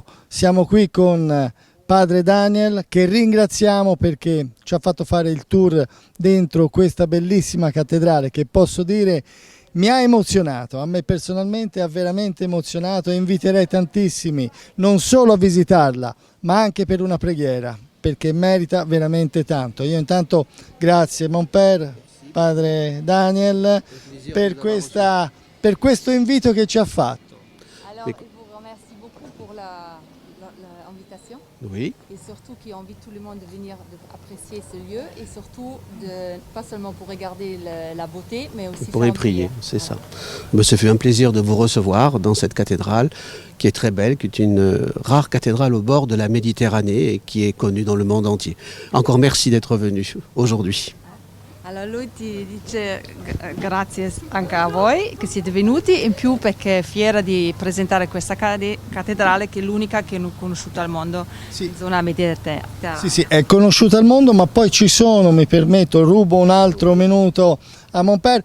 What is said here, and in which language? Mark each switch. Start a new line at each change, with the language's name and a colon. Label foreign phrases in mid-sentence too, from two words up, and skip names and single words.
Italian: Siamo qui con Padre Daniel, che ringraziamo perché ci ha fatto fare il tour dentro questa bellissima cattedrale, che posso dire mi ha emozionato, a me personalmente ha veramente emozionato, e inviterei tantissimi non solo a visitarla ma anche per una preghiera, perché merita veramente tanto. Io intanto grazie
French: Mon Père,
Italian: Padre Daniel, per questo invito che ci ha fatto.
French: Alors, je vous remercie beaucoup pour l'invitation. Oui. Et surtout qui invite tout le monde de venir apprécier ce lieu, et surtout pas seulement pour regarder la beauté, mais aussi pour y prier, c'est ça. Mais ça fait un plaisir de vous recevoir dans cette cathédrale qui est très belle, qui est une rare cathédrale au bord de la Méditerranée et qui est connue dans le monde entier. Encore merci d'être venu aujourd'hui.
Italian: Allora lui ti dice grazie anche a voi che siete venuti, in più perché è fiera di presentare questa cattedrale che è l'unica che è conosciuta al mondo, sì, in zona mediterranea. Sì, sì, è conosciuta al mondo, ma poi ci sono, mi permetto, rubo un altro minuto a Mon